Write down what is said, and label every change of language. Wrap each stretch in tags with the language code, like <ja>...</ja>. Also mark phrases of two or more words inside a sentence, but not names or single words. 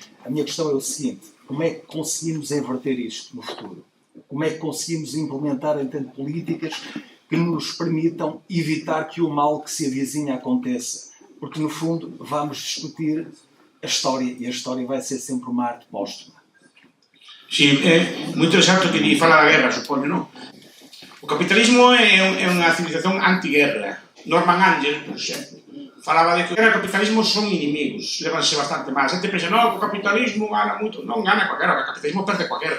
<pt>A minha questão é o seguinte: como é que conseguimos inverter isto no futuro? Como é que conseguimos implementar, entende, políticas que nos permitam evitar que o mal que se avizinha aconteça? Porque, no fundo, vamos discutir a história, e a história vai ser sempre uma arte póstuma.</pt> <gl>Sí, é moi interesante o que di fala da guerra, supoño, non? O capitalismo é unha civilización anti-guerra. Norman Angel, por exemplo, falaba de que o capitalismo son inimigos, levanse bastante mal. A xente pensa, non, o capitalismo gana moito. Non gana coa guerra, o capitalismo perde coa guerra.</gl>